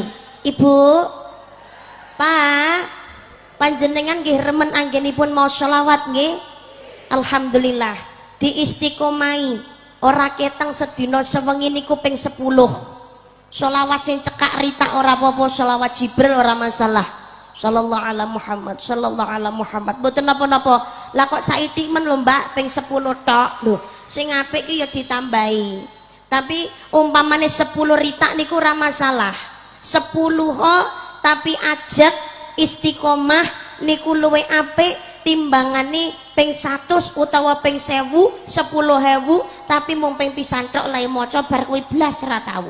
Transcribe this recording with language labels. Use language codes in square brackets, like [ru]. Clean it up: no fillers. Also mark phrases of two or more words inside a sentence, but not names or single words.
[jv] Ibu, Pak, panjenengan nggih remen anggenipun mau sholawat nggih? Alhamdulillah. Diistiqomai ora ketang sedina sewengi niku ping 10. Sholawat sing cekak rita ora apa-apa, sholawat Jibril ora masalah. [ar] صلى الله على محمد، صلى الله على محمد. [jv] Mboten napa-napa. Lah kok saiki men lho Mbak ping 10 tok lho. Sing apik ki ya ditambahi. Tapi umpamane 10 rita niku ora masalah. 10 tapi ajak istiqomah niku luwe apik timbangane ping 100 utawa ping 1000, 10.000 tapi mung ping pisan tok lae maca bar kuwi blas ora tau.